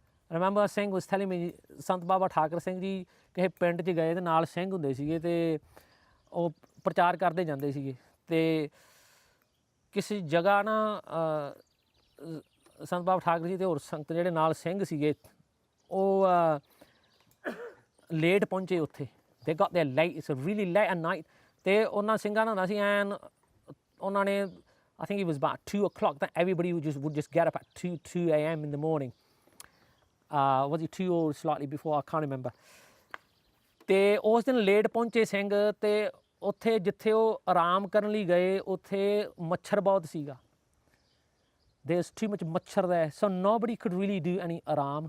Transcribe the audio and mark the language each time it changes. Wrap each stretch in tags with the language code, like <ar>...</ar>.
<en>remember Singh was telling me,</en> <pa>ਸੰਤ ਬਾਬਾ ਠਾਕਰ ਸਿੰਘ ਜੀ ਕਿਸੇ ਪਿੰਡ 'ਚ ਗਏ ਅਤੇ ਨਾਲ ਸਿੰਘ ਹੁੰਦੇ ਸੀਗੇ ਅਤੇ ਉਹ ਪ੍ਰਚਾਰ ਕਰਦੇ ਜਾਂਦੇ ਸੀਗੇ, ਅਤੇ ਕਿਸੇ ਜਗ੍ਹਾ ਨਾ ਸੰਤ ਬਾਬਾ ਠਾਕਰ ਜੀ ਅਤੇ ਹੋਰ ਸੰਗਤ ਜਿਹੜੇ ਨਾਲ ਸਿੰਘ ਸੀਗੇ ਉਹ ਲੇਟ ਪਹੁੰਚੇ ਉੱਥੇ।</pa> <en>they got there late, it's really late at night।</en> <pa>ਅਤੇ ਉਹਨਾਂ ਸਿੰਘਾਂ ਦਾ ਹੁੰਦਾ ਸੀ ਐਨ ਉਹਨਾਂ ਨੇ</pa> <en>I think it was about 2 o'clock that everybody would just get up at 2 a.m. in the morning। Was it 2 or slightly before, I can't remember।</en> <pa>ਅਤੇ ਉਸ ਦਿਨ late ਪਹੁੰਚੇ ਸਿੰਘ, ਅਤੇ ਉੱਥੇ ਜਿੱਥੇ ਉਹ ਆਰਾਮ ਕਰਨ ਲਈ ਗਏ ਉੱਥੇ ਮੱਛਰ ਬਹੁਤ ਸੀਗਾ।</pa> <en>there's too much machhar there, so nobody could really do any aaram.</en>